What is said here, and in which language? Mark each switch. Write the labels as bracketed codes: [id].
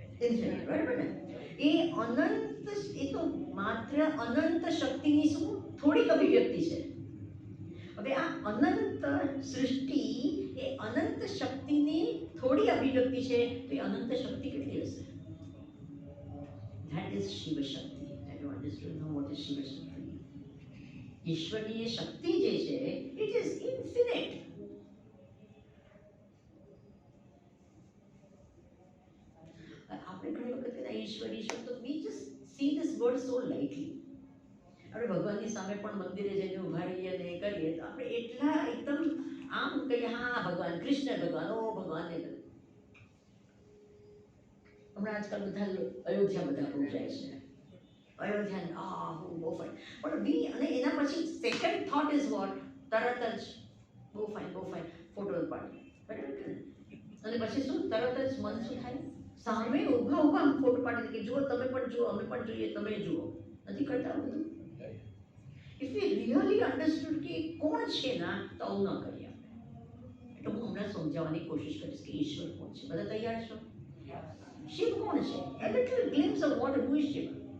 [gu] Infinite, બરાબર ને? એ અનંત, એ તો માત્ર અનંત શક્તિની શું થોડીક અભિવ્યક્તિ છે. હવે આ અનંત સૃષ્ટિ એ અનંત શક્તિની થોડી અભિવ્યક્તિ છે, તો એ અનંત શક્તિ કેટલી હશે? [en] That is Shiv Shakti. I don't understand know what is Shiv Shakti. [gu] ઈશ્વરની એ શક્તિ જે છે, [en] it is infinite. ઈશ્વર ઈશ્વર, તો we just see this word so lightly. [gu] આપણે ભગવાનની સામે પણ મંદિરે જઈને ઉભા રહીએ ને એ કરીએ તો આપણે એટલા એકદમ આમ કહીએ હા ભગવાન, કૃષ્ણ ભગવાન, ઓ ભગવાન ને. હમણાં આજકાલ બધા અયોધ્યા બધા બહુ જાય છે. અયોધ્યા બહુ ફાઇન, પણ [en] we અને એના પછી સેકન્ડ થોટ ઇઝ વોટ, [gu] તરત જ બહુ ફાઇન ફોટો પાડી, બરાબર કે નહીં? અને પછી શું તરત જ મન શું થાય, સામે ઊભા ઊભા ફોટો પાડી દે કે જુઓ તમે પણ જુઓ, અમે પણ જોઈએ, તમે જુઓ. નથી કરતા બધું? [en] if you really understood [gu] કે કોણ છે ના, તો આવું ન કરીએ આપણે. એટલે હું હમણાં સમજાવવાની કોશિશ કરીશ કે ઈશ્વર કોણ છે. બધા તૈયાર છો? શિવ કોણ છે? [en] A little glimpse of what who is Shiva.